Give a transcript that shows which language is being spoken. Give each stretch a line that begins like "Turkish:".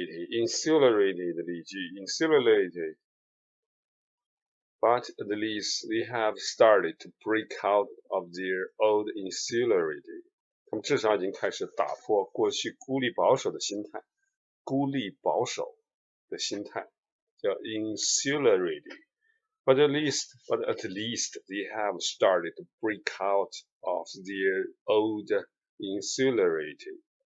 English: Insularity
Chinese: 的例句
English: insularity, but at least they have started to break out of their old insularity.
Chinese: 他们至少已经开始打破过去孤立保守的心态，孤立保守的心态叫 insularity.
English: But at least they have started to break out of their old insularity.